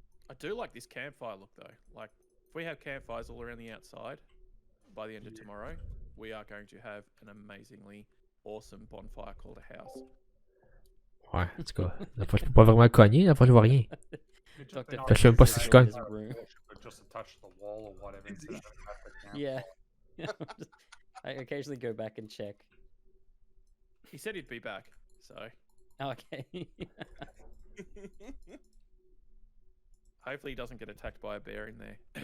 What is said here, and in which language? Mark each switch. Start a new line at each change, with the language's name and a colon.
English: I do like this campfire look though. Like, if we have campfires all around the outside by the end of tomorrow, we are going to have an amazingly awesome bonfire called a house.
French: Ouais, en tout cas, la fois, je peux pas vraiment cogner, la fois, je vois rien.
English: It'd just Doctor be nice
French: Je sais même pas si
English: to
French: je
English: see
French: cogne.
English: his room. just attach the wall or whatever instead of at the camp. Yeah. I occasionally go back and check. He said he'd be back, so Okay. hopefully he doesn't get attacked by a bear in there.